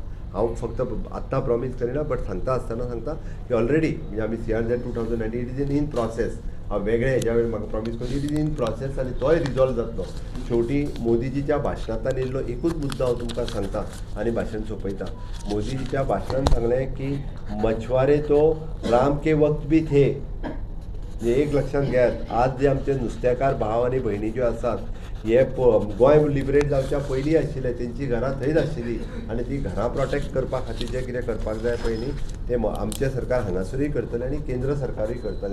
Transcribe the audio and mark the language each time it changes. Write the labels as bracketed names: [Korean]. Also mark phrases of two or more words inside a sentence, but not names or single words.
[Konkani] हांव फक्त आत्तां प्रॉमीस करिना बट सांगता आसतना सांगता की ऑलरेडी म्हणजे आमी CRZ 2019 [English] it is in process. [Konkani] हांव वेगळे हेज्या वेळी म्हाका प्रॉमीस करून [English] it is in process [Konkani] आनी तोय रिजॉल्व जातलो. शेवटी मोदीजीच्या भाशणांतल्यान येयल्लो एकूच मुद्दो हांव तुमकां सांगता आनी भाशण सोंपयता. मोदीजीच्या भाशणांत सांगलें की [Hindi] मछुआरे तो राम के वक्त भी थे. [Konkani] म्हणजे एक लक्षात घेयात, आज जे आमचे नुस्तेकार भाव आनी भयणी ज्यो आसात हे गोंय लिबरेट जावच्या पयलीं आशिल्ले तेंची घरां थंयच आशिल्लीं आनी ती घरां प्रोटेक्ट करपा खातीर जें कितें करपाक जाय पळय न्ही तें आमचें सरकार हांगासरूय करतलें आनी केंद्र सरकारूय करतलें.